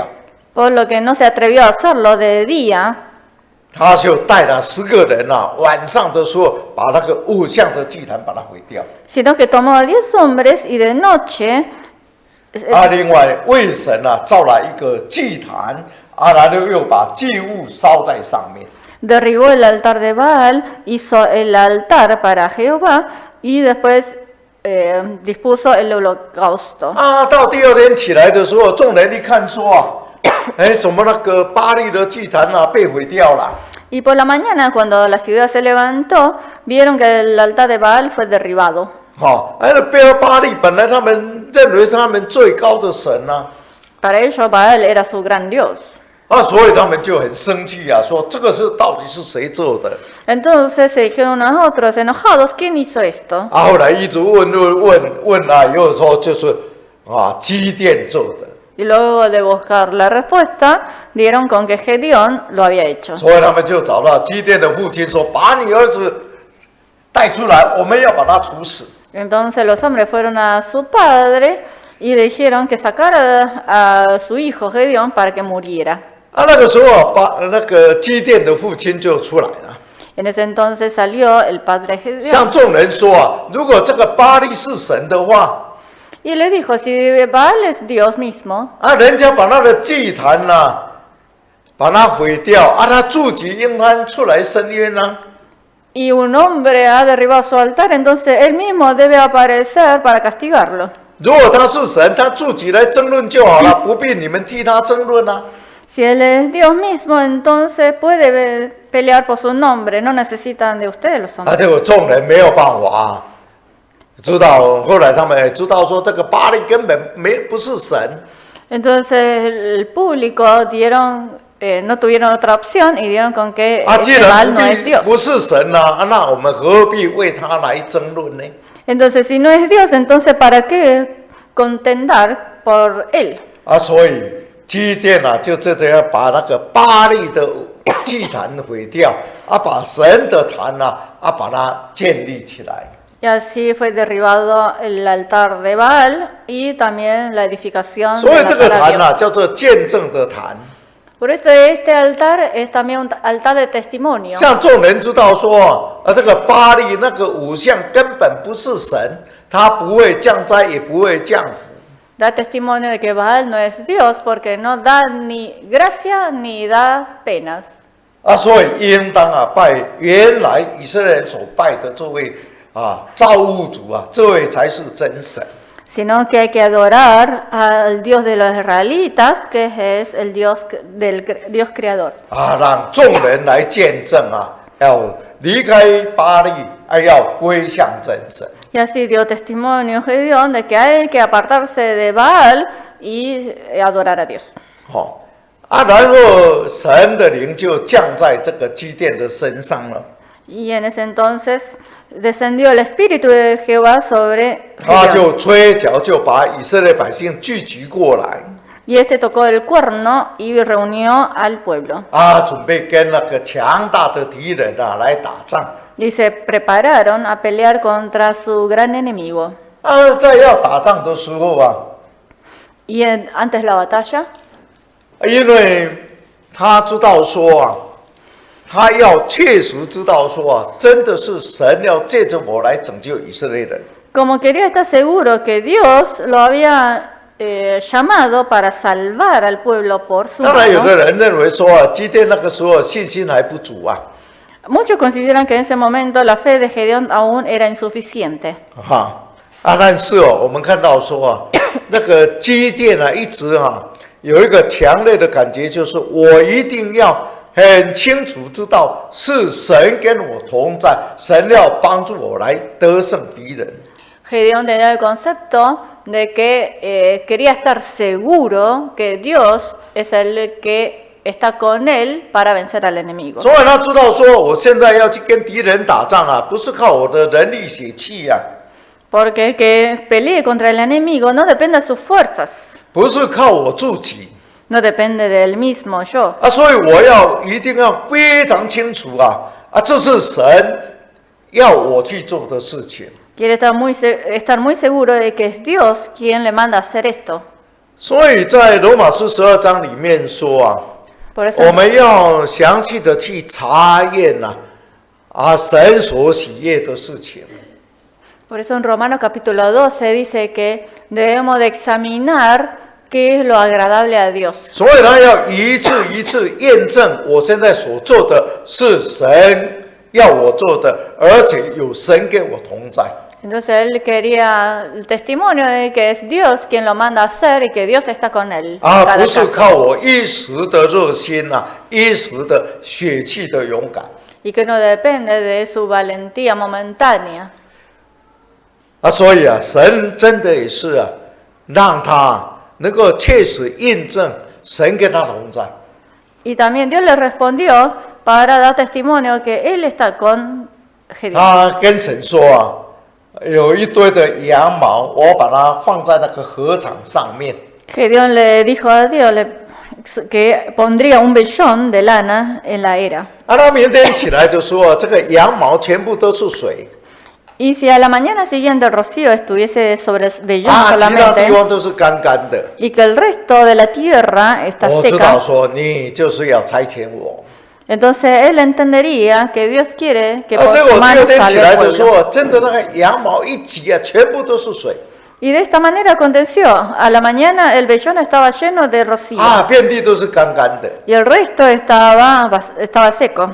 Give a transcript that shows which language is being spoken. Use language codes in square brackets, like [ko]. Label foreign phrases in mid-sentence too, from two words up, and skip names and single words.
[es] Por lo que no se atrevió a hacerlo de día, [zh] 他就带了10个人啊，晚上的时候把那个偶像的祭坛把它毁掉。 [es] sino que tomó a 10 hombres y de noche [zh] 另外为神啊造了一个祭坛然后又把祭物烧在上面。 [es] Derribó el altar de Baal, hizo el altar para Jehová y después dispuso el holocausto. [zh] 到第二天起来的时候，众人一看说怎么那个巴力的祭坛被毁掉了？ [es] Y por la mañana, cuando la ciudad se levantó, vieron que el altar de Baal fue derribado. [zh] 巴力本来他们认为是他们最高的神 [es] Para ellos, Baal era su gran Dios. [zh] 所以他们就很生气说这个是到底是谁做的？ [es] Entonces se dijeron unos a otros, enojados, ¿quién hizo esto? [zh] 后来一直问又说就是基甸做的。 [es] Y luego de buscar la respuesta, dieron con que Gedeón lo había hecho. [zh] 所以他们就找到基甸的父亲说：“把你儿子带出来，我们要把他处死。” [es] Entonces los hombres fueron a su padre y le dijeron que sacara a su hijo Gedeón para que muriera. [zh] 那个时候那个基甸的父亲就出来了， [es] En ese entonces salió el padre Gedeón [zh] 向众人说如果这个巴力是神的话， [es] y le dijo, si Baal es Dios mismo, [zh] 人家把他的祭坛把它毁掉，他自己应当出来申冤 [es] y un hombre ha derribado su altar, entonces él mismo debe aparecer para castigarlo. [zh] 如果他是神，他自己来争论就好了，不必你们替他争论 [es] Si él es Dios mismo, entonces puede pelear por su nombre, no necesitan de ustedes los hombres. [zh] 结果众人没有办法知道，后来他们知道说这个巴力根本不是神。 [es] Entonces el público no tuvieron otra opción y dieron con que [zh] 既 [es] este [zh] 然 [es] Baal no es Dios. [zh] 不是神那我们何必为他来争论呢？ [es] Entonces si no es Dios, entonces ¿para qué contendar por él? [zh] 所以基甸就这样把那个巴力的祭坛毁掉，把神的坛把它建立起来。 [es] Y así fue derribado el altar de Baal y también la edificación [zh] 所以 [es] del [zh] 这个 [es] altar a [zh] 坛 [es] Dios. [zh] 叫做见证的坛。 [es] Por eso este altar es también un altar de testimonio. [zh] 像众人知道说，这个巴力那个偶像根本不是神，他不会降灾，也不会降福。 [es] Da testimonio de que Baal no es Dios porque no da ni gracia ni da penas. [zh] 所以应当拜原来以色列人所拜的这位造物主这位才是真神。 [es] Sino que hay que adorar al Dios de los israelitas, que es el Dios del Dios creador. [zh] 让众人来见证要离开巴力，要归向真神。 [es] Y así dio testimonio Gedeón de que hay que apartarse de Baal y adorar a Dios. [zh] 然后神的灵就降在这个基甸的身上了。 [es] Y en ese entonces descendió el espíritu de Jehová sobre [zh] 他 [es] Gedeón. [zh] 就吹角，就把以色列百姓聚集过来， [es] Y este tocó el cuerno y reunió al pueblo. [zh] 准备跟那个强大的敌人来打仗。 [es] Y se prepararon a pelear contra su gran enemigo. [zh] 在要打仗的时候 [es] Y antes de la batalla, [zh] 因为他知道说他要确实知道说真的是神要借着我来拯救以色列人。 [es] como quería estar seguro que Dios lo había llamado para salvar al pueblo por su [zh] 当然，有 [es] mano, [zh] 的人认为说基甸那个时候信心还不足 [es] muchos consideran que en ese momento la fe de Gedeón aún era insuficiente. [zh] 但是我们看到说那个基甸一直有一个强烈的感觉，就是我一定要很清楚知道是神跟我同在，神要帮助我来得胜敌人。 [es] Gedeón tenía el concepto de que quería estar seguro que Dios es el que está con él para vencer al enemigo. [zh] 所以他知道说，我现在要去跟敌人打仗不是靠我的人力血气 [es] Porque que pelee contra el enemigo no depende de sus fuerzas, [zh] 不是靠我自己 [es] no depende del mismo yo. [zh] 所以我一定要非常清楚这是神要我去做的事情。 [es] Quiere estar muy seguro de que es Dios quien le manda a hacer esto. [zh] 所以在罗马书12章里面说 [es] Por eso, [zh] 我们要详细的去查验神所喜悦的事情。 [es] por eso en Romanos capítulo 12 dice que debemos de examinar qué es lo agradable a Dios. [zh] 所以他要一次一次验证我现在所做的是神要我做的，而且有神跟我同在。 [es] Entonces él quería el testimonio de que es Dios quien lo manda a hacer y que Dios está con él. [zh] 不是靠我一时的热心一时的血气的勇敢。 [es] Y que no depende de su valentía momentánea. [zh] 所以神真的也是让他能够切实印证神跟他同在。 [es] Y también Dios le respondió para dar testimonio que él está con Gedeón. [zh] 他跟神说有一堆的羊毛，我把它放在那个禾场上面。 [es] Gedeón le dijo a Dios que pondría un vellón de lana en la era. [zh] 他明天起来就说这个羊毛全部都是水。 [es] Y si a la mañana siguiente el rocío estuviese sobre el vellón [zh] 其他地 [es] solamente [zh] 方都是干干的。 [es] y que el resto de la tierra está [zh] 我知道 [es] seca, [zh] 说你就是要差遣我。 [es] entonces él entendería que Dios quiere que por [zh] 结 [es] su [zh] 果第 [es] mano [zh] 二天起 [es] salve [zh] 来 [es] el [zh] 就 [es] pueblo. [zh] 说，真的那个羊毛一挤全部都是水。 [es] Y de esta manera aconteció. A la mañana el vellón estaba lleno de rocío [zh] 遍地都是干干的。 [es] y el resto estaba seco.